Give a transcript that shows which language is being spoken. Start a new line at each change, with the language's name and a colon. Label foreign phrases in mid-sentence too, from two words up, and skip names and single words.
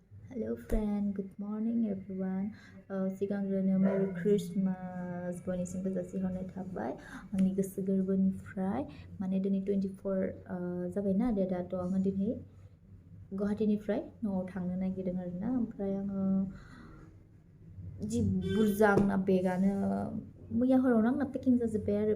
English: Hello friend, good morning everyone.
Bodo: सिगांग्रोनो
English: Merry Christmas
Bodo: बयनिसिमबो जासिहरनाय थाबाय आंनि गोसो गोरबोनिफ्राय माने दिनै 24 जाबायना डेटआथ' आङो दिनै गुवाहाटीनिफ्राय न'आव थांनो नागिरदों आरोना ओमफ्राय आङो जि बुरजा आंना बेगानो मैया हरावनो आंना पेकिं जाजोब्बाय आरो